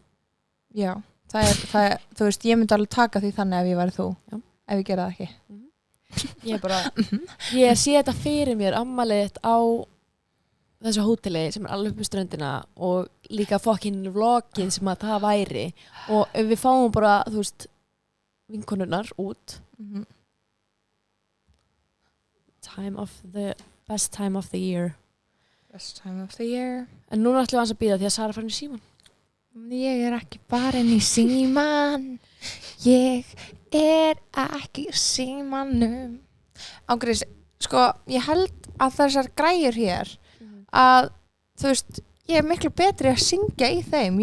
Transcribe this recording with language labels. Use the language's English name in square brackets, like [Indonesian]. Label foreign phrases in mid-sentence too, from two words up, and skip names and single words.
[Icelandic] Já, það er, þú veist, ég myndi alveg taka því þannig ef ég væri þú, ef ég gera það ekki. Ég er bara, ég sé þetta fyrir mér afmælið þitt á þessu hóteli sem er alveg upp með ströndina og líka fucking vlogið sem að það væri og ef við fáum bara, þú veist, vinkonurnar út [English] best time of the year [Icelandic] en núna ætlum við hans að bíða því að Sara farin í síman. Ég er ekki farin í síman, ég er ekki í símanum. Ángriðs, sko, ég held að þessar græjur hér að, þú veist, ég er miklu betri að syngja í þeim.